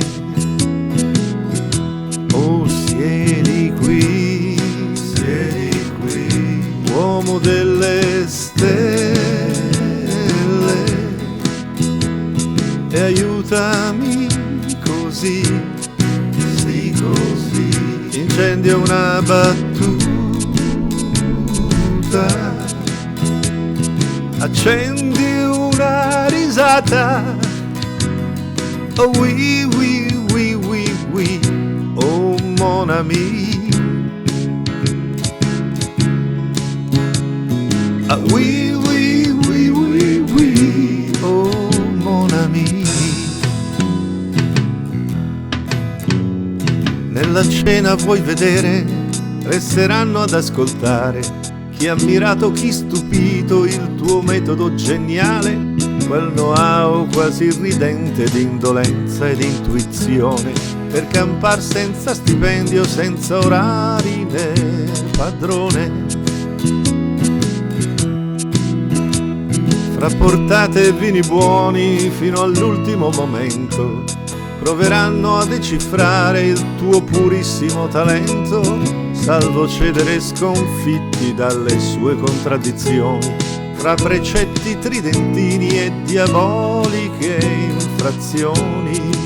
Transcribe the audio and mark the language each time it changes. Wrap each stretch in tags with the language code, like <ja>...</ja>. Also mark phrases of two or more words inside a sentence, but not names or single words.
<it>Oh, siedi qui, uomo delle stelle, e aiutami così, sì così, incendia una battuta, accendi una risata,</it> <fr>oh oui, oui, oui, oui, oui, oh mon ami, ah oui, oui, oui, oui, oui, oh mon ami.</fr> <it>Nella cena vuoi vedere, resteranno ad ascoltare chi ha ammirato, chi stupito il tuo metodo geniale, quel know-how quasi ridente di indolenza ed intuizione per campar senza stipendio, senza orari né padrone. Fra portate e vini buoni fino all'ultimo momento proveranno a decifrare il tuo purissimo talento, salvo cedere sconfitti dalle sue contraddizioni, fra precetti tridentini e diaboliche infrazioni.</it>